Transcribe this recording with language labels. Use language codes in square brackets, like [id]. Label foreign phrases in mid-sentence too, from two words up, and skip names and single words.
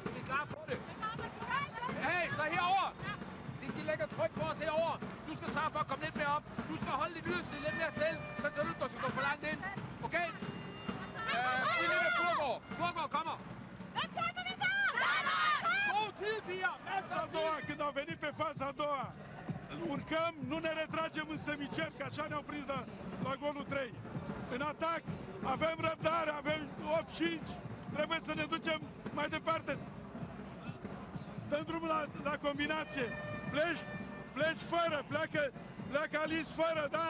[da] Det klar på det. Hey, så herover. De lægger tryk på os herover. Du skal sørge for at komme lidt mere op. Du skal holde dit yderste lidt mere selv, så du ikke skal gå for langt ind. Okay? Det ligger Kurgård. Kurgård kommer. God tid, piger. Masser af tid. [ro] Când au venit pe faza a doua, urcăm, nu ne retragem în semicerc, așa ne-au prins la golul 3. În atac, avem răbdare, avem 8-5, trebuie să ne ducem mai departe. Dăm drumul la combinație, pleci fără, pleacă Alice fără, da?